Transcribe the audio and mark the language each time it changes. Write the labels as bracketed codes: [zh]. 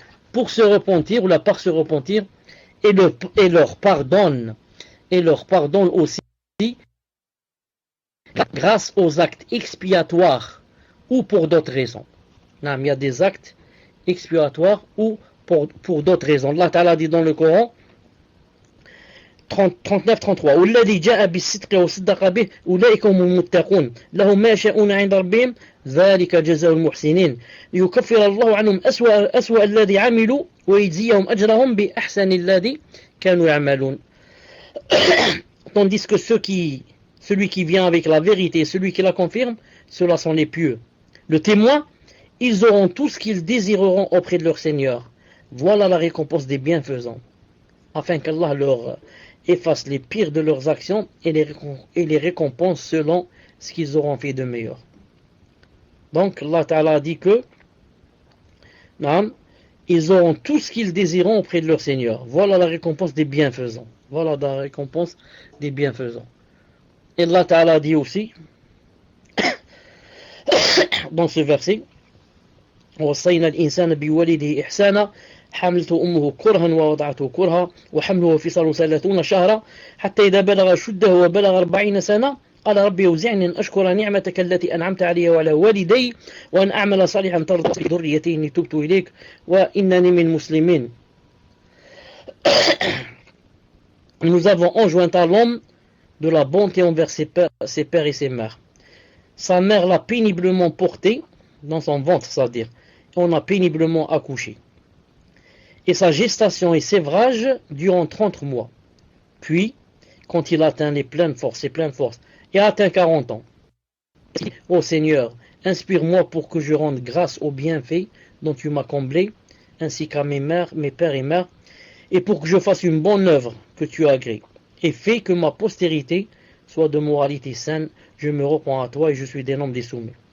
[fr] pour se repentir ou la par se repentir et leur pardonne aussi grâce aux actes expiatoires ou pour d'autres raisons. Il y a des actes expiatoires ou pour d'autres raisons. Allah Ta'ala dit dans le Coran 39-33 [ar] والذي جاء بالصدق وصدق به أولئك هم المتقون لهم ما يشاءون عند ربهم ذلك جزاء المحسنين ليكفر الله عنهم أسوأ الذي عملوا ويجزيهم أجرهم بأحسن الذي كانوا يعملون. [fr] Tandis que celui qui vient avec la vérité et celui qui la confirme, ceux-là sont les pieux. Le témoin, ils auront tout ce qu'ils désireront auprès de leur Seigneur. Voilà la récompense des bienfaisants, afin qu'Allah leur efface les pires de leurs actions et les récompense selon ce qu'ils auront fait de meilleur. Donc Allah Ta'ala a dit que ils auront tout ce qu'ils désireront auprès de leur Seigneur. Voilà la récompense des bienfaisants. Voilà la récompense des bienfaisants. Et Allah Ta'ala dit aussi dans ce verset [ar] وَوَصَّيْنَا الْإِنسَانَ بِوَالِدِهِ إِحْسَانًا حملته أمه كرها ووضعته كرها وحمله وفصاله 30 شهرا حتى إذا بلغ شده وبلغ 40 سنة قال ربي أوزعني أن أشكر نعمتك التي أنعمت علي وعلى والدي وأن أعمل صالحا ترضى في ذريتي إني تبت إليك وإنني من مسلمين. [fr] Nous avons enjoint à l'homme de la bonté envers ses pères et ses mères. Sa mère l'a péniblement porté dans son ventre, c'est-à-dire on a péniblement accouché. Et sa gestation et sévrage durant 30 mois. Puis, quand il atteint les pleines forces, et atteint 40 ans, ô Seigneur, inspire-moi pour que je rende grâce aux bienfaits dont tu m'as comblé, ainsi qu'à mes pères et mères, et pour que je fasse une bonne œuvre que tu as agréée, et fais que ma postérité soit de moralité saine, je me reprends à toi et je suis des nombres des soumis.